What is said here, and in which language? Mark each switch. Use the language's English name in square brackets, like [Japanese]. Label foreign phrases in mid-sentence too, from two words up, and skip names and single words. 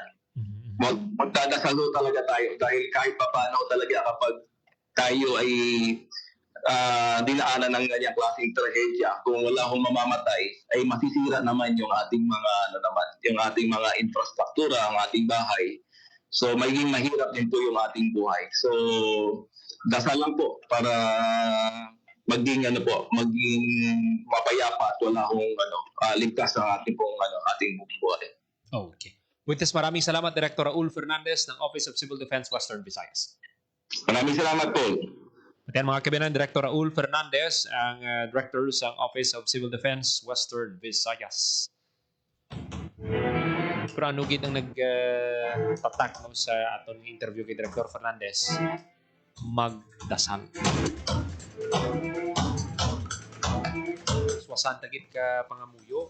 [Filipino] Magdadasalo talaga tayo dahil kahit pa paano talaga kapag tayo ay dinaanan ng ganyang klaseng trahedya, kung wala hong mamamatay, ay masisira naman yung ating mga infrastruktura, ang ating bahay. So magiging mahirap din po yung ating buhay. So dasal lang po para maging mapayapa at wala hong ligtas ang ating buhay. Okay. [English] With this, [Filipino] maraming salamat Director Raul Fernandez ng Office of Civil Defense Western Visayas. Maraming salamat po. At yan mga kabinan, Director Raul Fernandez, ang Director sa Office of Civil Defense Western Visayas. [Hiligaynon] Pero ano gid ang nagtatak sa aton interview kay Director Fernandez? [Filipino] Magdasal. [Hiligaynon] Swasan tagit ka pangamuyo.